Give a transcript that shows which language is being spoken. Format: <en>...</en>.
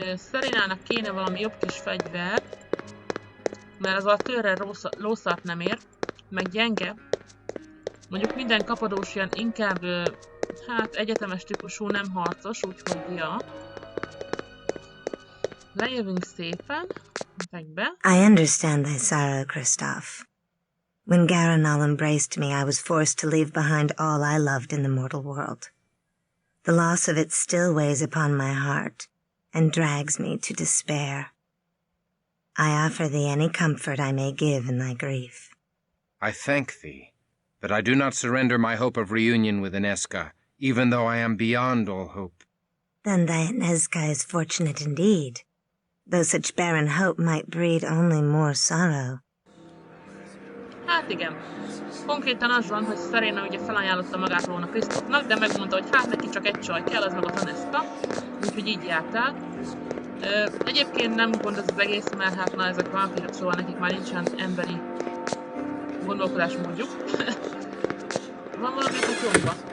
<hu>Serenának kéne valami jobb kis fegyver, mert az a tőrrel lószart nem ér, meg gyenge. Mondjuk minden kapadósian inkább, hát egyetemes típusú, nem harcos, úgyhogy ja. Lejövünk szépen, be.</hu> <en>I understand thy sorrow, Kristoff. When Garanal embraced me, I was forced to leave behind all I loved in the mortal world. The loss of it still weighs upon my heart and drags me to despair. I offer thee any comfort I may give in thy grief. I thank thee, but I do not surrender my hope of reunion with Ineska, even though I am beyond all hope. Then thy Ineska is fortunate indeed, though such barren hope might breed only more sorrow.</en> <hu>Hát igen. Konkrétan az van, hogy Serena ugye felajánlotta magát volna Krisztofnak, de megmondta, hogy hát neki csak egy csaj kell, az meg a Taneska. Úgyhogy így járt el. Egyébként nem gond az egész, mert hát na ezek vampírok, szóval nekik már nincsen emberi gondolkodásmódjuk. Van valami a klónba?</hu>